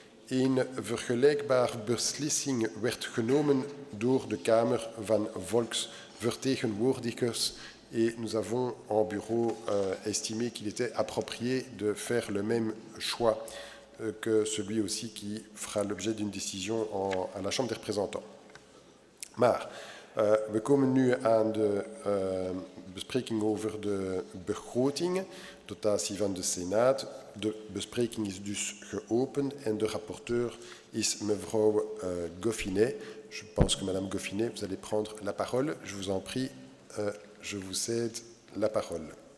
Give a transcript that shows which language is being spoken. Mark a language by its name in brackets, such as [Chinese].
[Dutch] Een vergelijkbare beslissing werd genomen door de Kamer van Volksvertegenwoordigers [French] et nous avons en bureau estimé qu'il était approprié de faire le même choix que celui aussi qui fera l'objet d'une décision à la Chambre des représentants. [Dutch] Maar we komen nu aan de bespreking over de begroting, dotatie van de Senaat. De bespreking is dus geopend en de rapporteur is mevrouw Goffinet. [French] Je pense que Madame Goffinet, vous allez prendre la parole. Je vous en prie, je vous cède la parole.